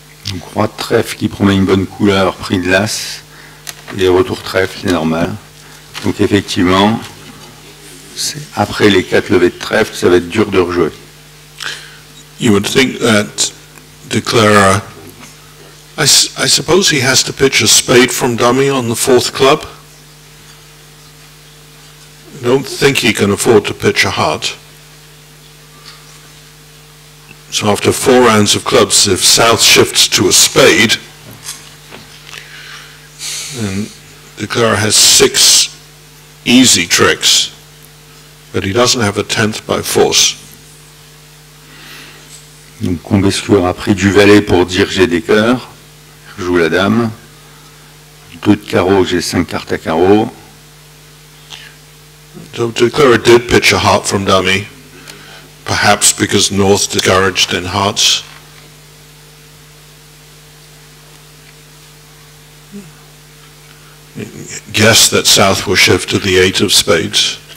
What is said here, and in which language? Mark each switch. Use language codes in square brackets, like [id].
[fr] Donc roi de trèfle qui promet une bonne couleur, prix de l'as, et retour trèfle, c'est normal. Donc effectivement, après les 4 levées de trèfle, ça va être dur de rejouer. [en] You would think that Declarer, I suppose he has to pitch a spade from dummy on the 4th club. I don't think he can afford to pitch a heart. So after 4 rounds of clubs, if South shifts to a spade, then Declarer has 6 easy tricks, but he doesn't have a 10th by force. [fr] Donc Combescure a pris du valet pour dire j'ai des cœurs. Je joue la dame. 2 de carreau, j'ai 5 cartes à carreau. [en] So Declarer did pitch a heart from dummy, perhaps because North discouraged in hearts. Guess that South will shift to the 8 of spades.